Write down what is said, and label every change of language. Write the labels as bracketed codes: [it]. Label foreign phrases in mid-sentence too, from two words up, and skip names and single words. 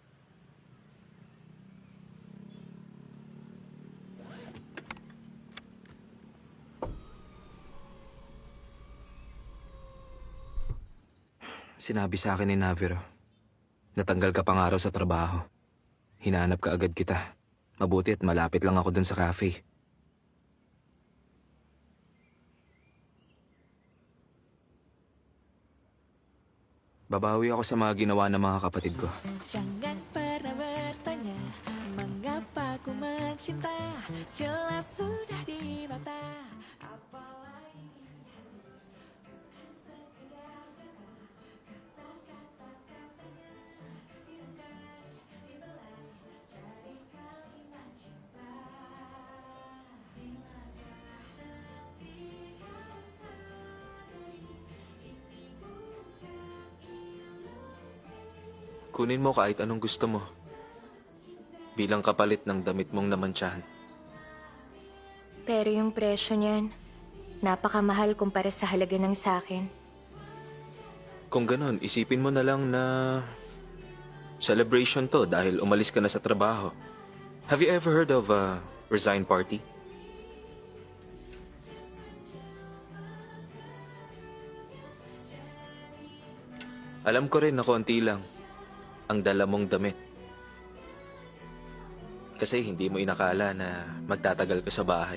[tl] Sinabi sa akin ni Naviro, natanggal ka pang araw sa trabaho. Hinahanap ka agad kita. Mabuti at malapit lang ako dun sa cafe. Babawi ako sa mga ginawa ng mga kapatid ko. [id] Jangan pernah bertanya mengapa ku mencinta, jelas sudah di mata. Apalagi hati bukan sekedar kata-katanya dirangkai, dibelai jadi kalimat cinta. Bilakah nanti kau sadari ini bukan [tl] Kunin mo kahit anong gusto mo. Bilang kapalit ng damit mong namantsahan. Pero yung presyo niyan, napakamahal kumpara sa halaga ng sakin. Kung ganon, isipin mo na lang na celebration to dahil umalis ka na sa trabaho. [en] Have you ever heard of Resign party? [tl] Alam ko rin na konti lang ang dala mong damit. Kasi hindi mo inakala na magtatagal ka sa bahay.